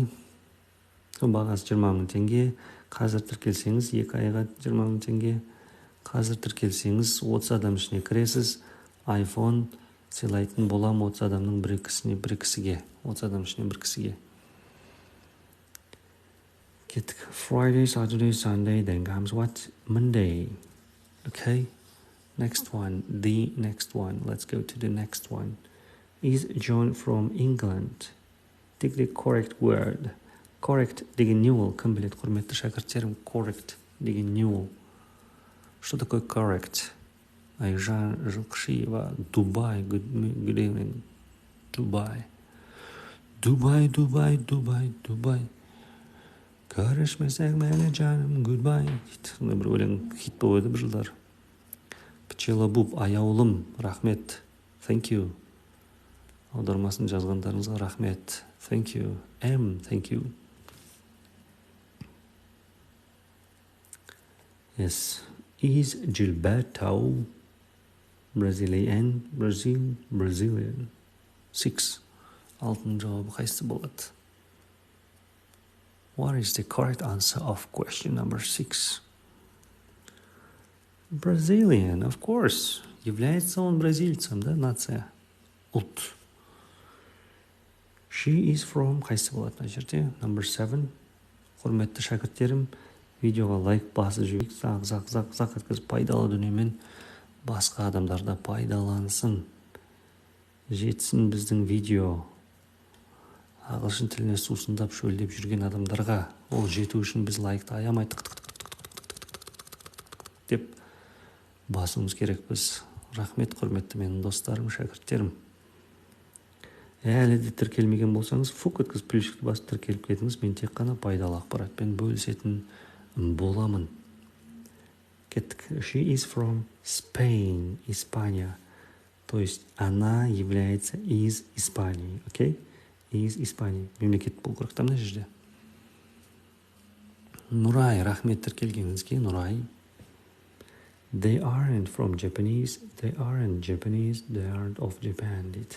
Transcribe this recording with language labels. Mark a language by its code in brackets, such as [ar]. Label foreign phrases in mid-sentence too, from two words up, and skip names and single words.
[kk] Бағасы 20 мың теңге. Қазір тіркелсеңіз 2 айға 20 мың теңге. Қазір тіркелсеңіз 30 адам ішіне кіресіз. iPhone сыйлайтын болам 30 адамның бір кісіге. 30 адам ішіне бір кісіге. Кеттік. [en] Friday, Saturday, Sunday, then comes what? Monday. Okay. Next one. The next one. Let's go to the next one. Is John from England? Take the correct word. Correct [kk] деген не ол? Кім біледі, құрметті шәкірттерім? Correct деген не ол? [ru] Что такое correct? [kk] Айжан Жылқышиева, Дубай, [en] good evening. [kk] Дубай. Көрішмесек мәне жаным, goodbye. Сондай бір өлең хит болып еді бір жылдар. Пчелобуб, аяулым, рахмет. [en] Thank you. [kk] Аудармасын жазғандарыңызға рахмет. [en] Thank you. Thank you. Yes. Is Gilberto Brazilian? Brazilian. 6. [kk] Алтын жауабы қайсы болады? [en] What is the correct answer of question number 6? Brazilian, of course. [ru] Является он бразильцем, да, нация? [kk] Ұлт. [en] She is from, [kk] қайсы болады мына жерде? Number 7. Құрметті шәкірттерім, видеоға лайк басып жібек, зақ еткізіп пайдалы дүниемен басқа адамдарда пайдалансын. Жетсін біздің видео. Ағылшын тіліне сусындап шөлдеп жүрген адамдарға ол жету үшін біз лайкты аямай деп басуымыз керек біз. Рахмет, құрметті менің достарым, шәкірттерім. Әлі де тіркелмеген болсаңыз, фук еткіз плюсикті басып тіркеліп кетіңіз. Мен тек қана пайдалы ақпаратпен бөлісетін боламын. Кеттік. [en] She is from Spain, [ru] Испания. То есть она является из Испании. Окей? Из Испании. [kk] Мемлекет бұл құрықта мына жерде. Нұрай, рахмет тіркелгеніңізге, Нұрай. [en] They aren't from Japanese. They aren't Japanese. They aren't of Japan дейді.